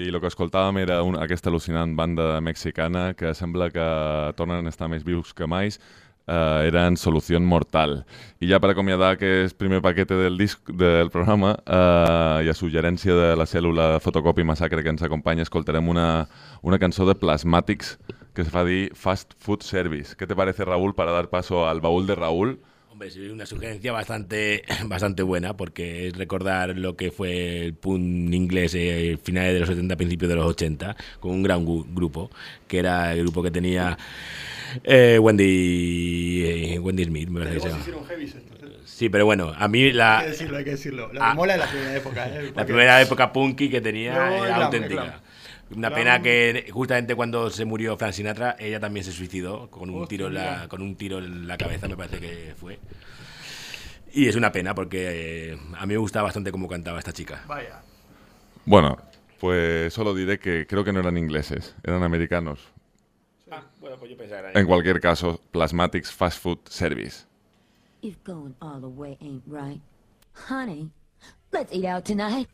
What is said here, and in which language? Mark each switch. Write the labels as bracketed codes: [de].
[ca] Escoltàvem era aquesta al·lucinant banda mexicana que sembla que tornen a estar més vius que mai, eren Solución Mortal. I ja per acomiadar aquest primer paquet del disc del programa i a suggerència de la cèl·lula Fotocopi Massacre que ens acompanya, escoltarem una cançó de Plasmatics que es fa dir Fast Food Service. Què [es] te parece, Raúl, para dar paso al baúl de Raúl? Pues es una sugerencia bastante, bastante buena, porque es recordar lo que fue el punk inglés finales de los 70, principios de los 80, con un gran grupo, que era el grupo que tenía Wendy Smith, me parece que se llama. Sí, pero bueno, a mí la... Hay que decirlo. La mola es la primera época. La primera época punky que tenía era auténtica. Una pena que justamente cuando se murió Frank Sinatra, ella también se suicidó con un tiro en la cabeza, me parece que fue. Y es una pena porque a mí me gustaba bastante cómo cantaba esta chica. Vaya. Bueno, pues solo diré que creo que no eran ingleses, eran americanos. Ah, bueno, pues yo pensé que eran. En cualquier caso, Plasmatics Fast Food Service. [en] If going all the way ain't right, honey, let's eat out tonight.